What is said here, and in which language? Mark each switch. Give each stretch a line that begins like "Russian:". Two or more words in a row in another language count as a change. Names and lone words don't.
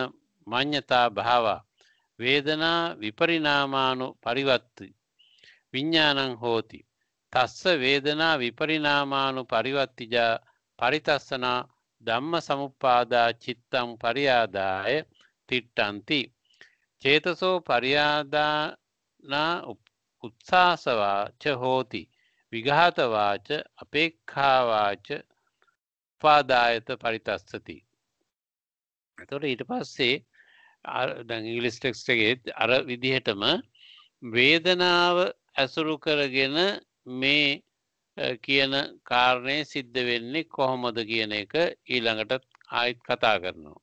Pali: මඤ්ඤතා භාවා වේදනා විපරිණාමානු පරිවත්ති විඥානං හෝති තස්ස වේදනා විපරිණාමානු පරිවත්තිජා පරිතස්සනා ධම්ම සමුප්පාදා චිත්තං පරියාදාය තිට්ඨಂತಿ චේතසෝ පරියාදානා උත්සාසවාච හෝති විඝාතවාච අපේක්ඛාවාච උපාදායත පරිතස්සති.
Sinhala: එතකොට ඊට පස්සේ දැන් ඉංග්‍රීසි ටෙක්ස්ට් එකේ අර විදිහටම වේදනාව ඇසුරු කරගෙන මේ කියන කාරණේ සිද්ධ වෙන්නේ කොහොමද කියන එක ඊළඟට ආයෙත් කතා කරනවා.